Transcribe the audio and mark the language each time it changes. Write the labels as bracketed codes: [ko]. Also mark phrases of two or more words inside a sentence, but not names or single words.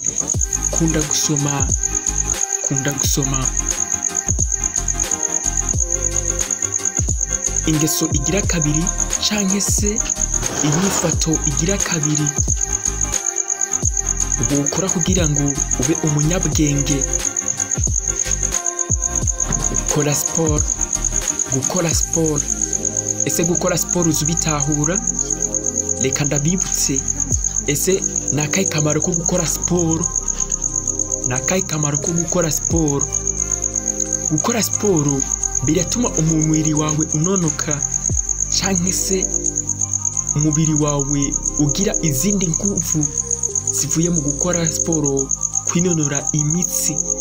[rn] Kunda gusoma. Ingeso igira kabiri canke se inyifato igira kabiri wokora kugira ngo ube umunyabwenge, gukora siporo. Ese gukora siporo uzubitahura? Reka ndabibutse. Ese nakahe kamaro ko gukora siporo? Gukora siporo biratuma umubiri wawe unonoka, canke se umubiri wawe ugira izindi nguvu zivuye mu gukora siporo, kwinonora imitsi.